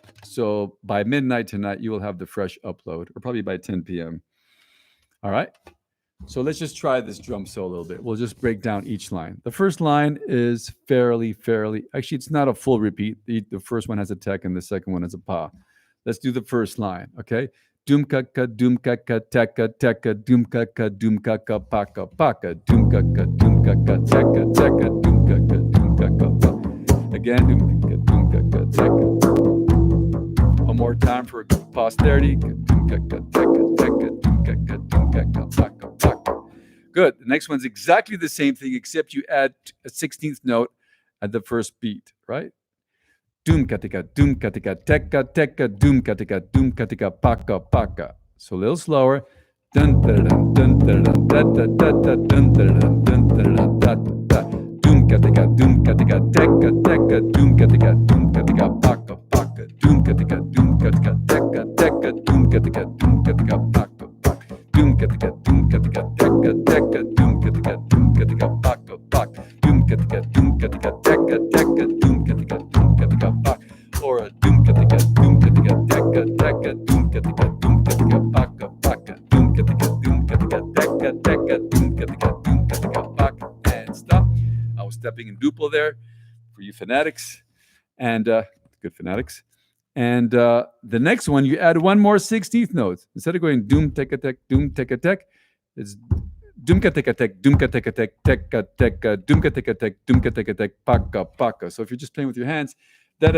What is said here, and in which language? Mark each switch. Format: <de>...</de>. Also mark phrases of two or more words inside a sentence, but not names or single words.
<en>So by midnight tonight, you will have the fresh upload, or probably by 10 p.m. All right. So let's just try this drum solo a little bit. We'll just break down each line. The first line is fairly, actually, it's not a full repeat. The first one has a tech and the second one has a pa. Let's do the first line, okay? Doom kaka, teka, teka, doom kaka, paka, paka, doom kaka, teka, doom kaka, pa. Again, doom kaka, teka. One more time for posterity. Doom kaka, teka, doom kaka, paka, paka. Good. The next one's exactly the same thing, except you add a 16th note at the first beat, right? Doom katika, teka, teka, doom katika, paka, paka. So a little slower. Dun dun dun dun dun da da da da dun dun dun dun da da. Doom katika, teka, teka, doom katika, paka, paka. Doom katika, teka, teka, doom katika, paka, paka. Doom katika, teka, teka, doom katika, paka, paka. Doom katika, teka, teka, doom katika, paka. Or a doom katika, teka, teka, doom katika, paka, paka. Doom katika, teka, teka, doom katika, paka. And stop. I was stepping in duple there for you fanatics, and good fanatics. And the next one, you add one more 16th note. Instead of going doom teka tek, it's doom teka tek, teka teka, doom teka tek, paka paka. So if you're just playing with your hands,</en>